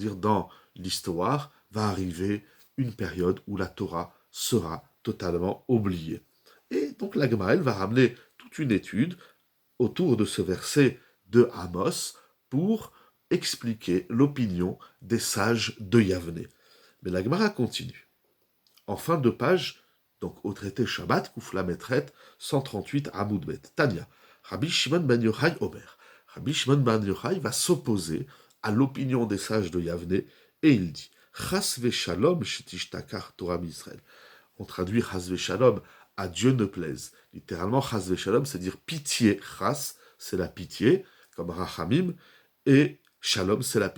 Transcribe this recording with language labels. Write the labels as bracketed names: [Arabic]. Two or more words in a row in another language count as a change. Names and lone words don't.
[French] Ils vont dire dans l'histoire va arriver une période où la Torah sera totalement oubliée. Et donc la Gemara, elle va ramener toute une étude autour de ce verset de Amos pour expliquer l'opinion des sages de Yavne. Mais la Gemara continue. En fin de page, donc au traité Shabbat, Koufla Metret, 138 Amoudbet, [Hebrew] תניא, רבי שמעון בן יוחאי אומר. [French] Rabbi Shimon ben Yochai va s'opposer à l'opinion des sages de Yavne et il dit [Hebrew] חס ושלום שתשתכח תורה ישראל. [French] On traduit [Hebrew] חס ושלום, [French] à Dieu ne plaise. Littéralement, [Hebrew] חס ושלום, [French] c'est dire pitié. Chas, c'est la pitié, comme Rachamim, et Shalom, c'est la paix.